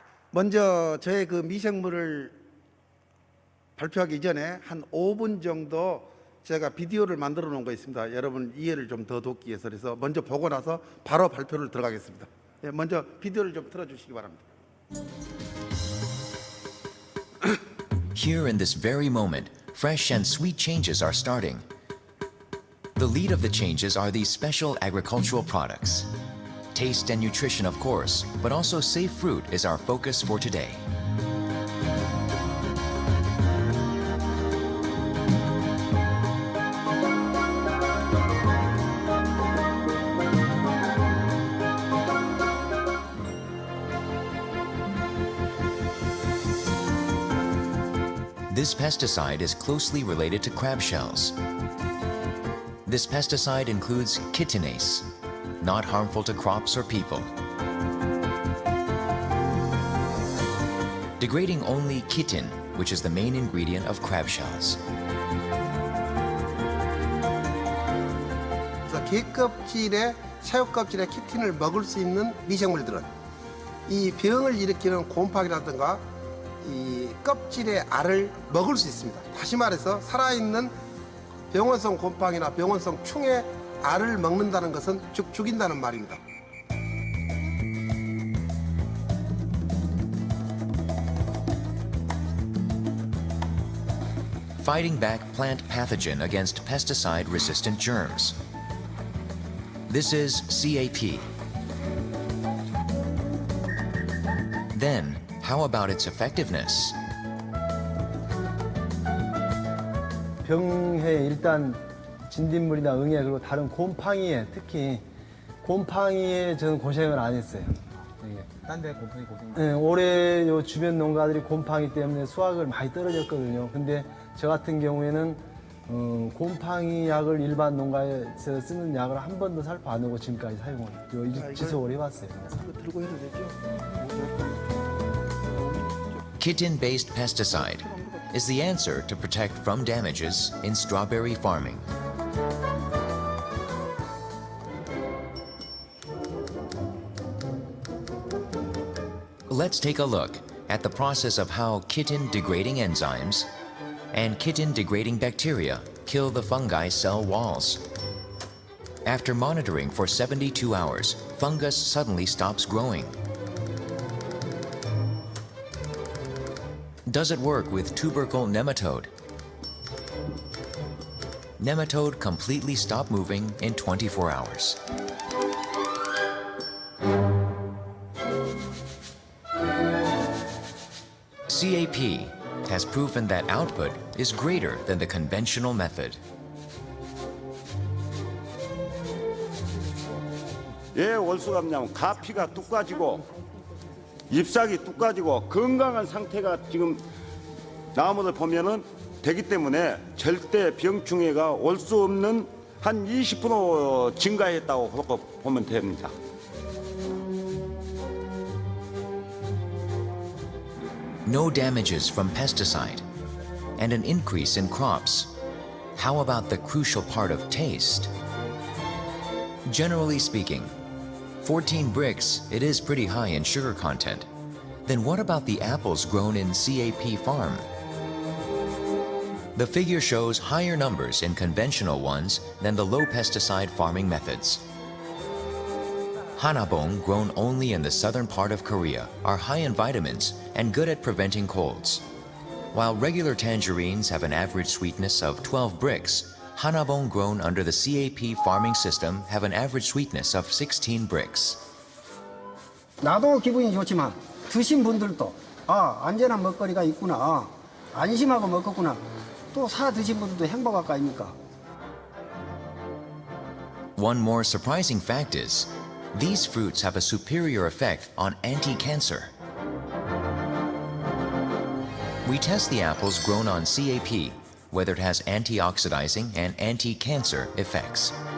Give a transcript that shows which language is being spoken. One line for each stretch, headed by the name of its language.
Korean: 먼저 저의 그 미생물을 발표하기 전에 한 5분 정도 제가 비디오를 만들어 놓은 거 있습니다. 여러분 이해를 좀 더 돕기 위해서 그래서 먼저 보고 나서 바로 발표를 들어가겠습니다. 예, 먼저 비디오를 좀 틀어주시기 바랍니다.
English: Here in this very moment, fresh and sweet changes are starting. The lead of the changes are these special agricultural products. Taste and nutrition, of course, but also safe fruit is our focus for today. This pesticide is closely related to crab shells. This pesticide includes chitinase, not harmful to crops or people. Degrading only chitin, which is the main ingredient of crab shells.
Korean: 그래서 게 껍질에 새우 껍질에 키틴을 먹을 수 있는 미생물들은 이 병을 일으키는 곰팡이라든가 이 껍질의 알을 먹을 수 있습니다. 다시 말해서 살아있는 병원성 곰팡이나 병원성 충의 알을 먹는다는 것은 즉 죽인다는 말입니다.
English: Fighting back plant pathogen against pesticide-resistant germs. This is CAP. Then, how about its effectiveness?
Korean: 병해 일단 진딧물이나 응애 그리고 다른 곰팡이에 특히 곰팡이에 저는 고생을 안 했어요. 딴 데 곰팡이 고생. 네, 올해 요 주변 농가들이 곰팡이 때문에 수확을 많이 떨어졌거든요. 근데 저 같은 경우에는 곰팡이 약을 일반 농가에서 쓰는 약을 한 번도 살포 안 하고 지금까지 사용을 지속을 해왔어요. 들고 해도 되죠?
English: Chitin-based pesticide is the answer to protect from damages in strawberry farming. Let's take a look at the process of how chitin-degrading enzymes and chitin-degrading bacteria kill the fungi cell walls. After monitoring for 72 hours, fungus suddenly stops growing. Does it work with tubercle nematode? Nematode completely stopped moving in 24 hours. CAP has proven that output is greater than the conventional method.
Korean: 왜 월수가 없냐면 가피가 뚝 까지고 잎사귀 뚝 까지고 건강한 상태가 지금 나무들 보면은 되기 때문에 절대 병충해가 올 수 없는 한 20% 증가했다고 보면 됩니다.
English: No damages from pesticide and an increase in crops. How about the crucial part of taste? Generally speaking, 14 bricks, it is pretty high in sugar content. Then what about the apples grown in CAP farm? The figure shows higher numbers in conventional ones than the low pesticide farming methods. Hanabong, grown only in the southern part of Korea, are high in vitamins and good at preventing colds. While regular tangerines have an average sweetness of 12 bricks, Hanabong grown under the CAP farming system have an average sweetness of 16 bricks.
Korean: 나도 기분이 좋지만 드신 분들도 안전한 먹거리가 있구나, 안심하고 먹었구나, 또 사 드신 분들도 행복할 거 아닙니까?
English: One more surprising fact is, these fruits have a superior effect on anti-cancer. We test the apples grown on CAP, whether it has antioxidizing and anti-cancer effects.